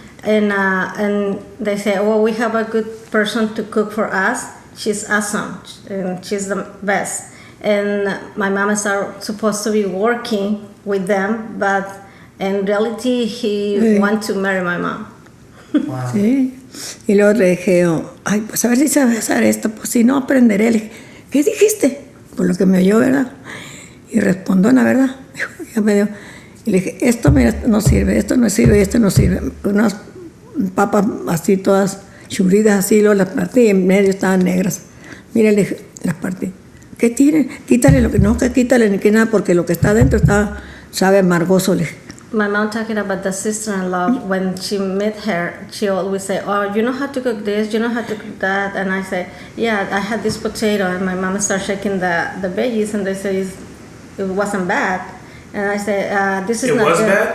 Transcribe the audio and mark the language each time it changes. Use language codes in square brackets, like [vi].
[en] And they say, oh, we have a good person to cook for us. She's awesome, and she's the best. And my mom is supposed to be working with them, but in reality, he want to marry my mom. wow. [es] Sí. Y luego le dije, ay, pues a ver si sabes hacer esto, pues si no aprenderé. Le dije, ¿qué dijiste? Por lo que me oyó, ¿verdad? Y respondona, ¿verdad? Ya me dio. Y le dije, esto mira, no sirve, esto no sirve y esto no sirve. Unas papas así todas churridas así, luego las partí y en medio estaban negras. Mira, le dije, las partí. ¿Qué tienen? Quítale lo que no, que quítale ni que nada, porque lo que está adentro sabe amargoso, le dije. [en] My mom talking about the sister-in-law, when she met her, she always say, oh, you know how to cook this, you know how to cook that, and I say, yeah, I had this potato, and my mom started shaking the veggies, and they say it wasn't bad, and I say, this is it not was good.